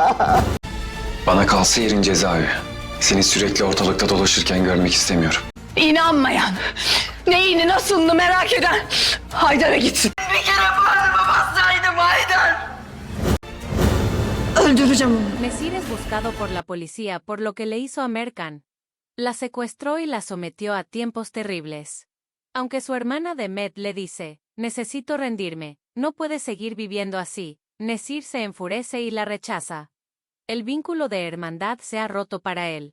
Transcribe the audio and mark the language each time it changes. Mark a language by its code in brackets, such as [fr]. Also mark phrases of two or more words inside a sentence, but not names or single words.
[tr] Bana kalsa yerin cezaevi. Seni sürekli ortalıkta dolaşırken görmek istemiyorum. İnanmayan, neyini nasılını merak eden Haydar'a gitsin. Bir kere bağrıma bassaydım Haydar. Öldüreceğim onu. [es] Nesir es buscado por la policía por lo que le hizo a Merkan. La secuestró y la sometió a tiempos terribles. Aunque su hermana Demet le dice, necesito rendirme, no puedes seguir viviendo así, Nesir se enfurece y la rechaza. El vínculo de hermandad se ha roto para él.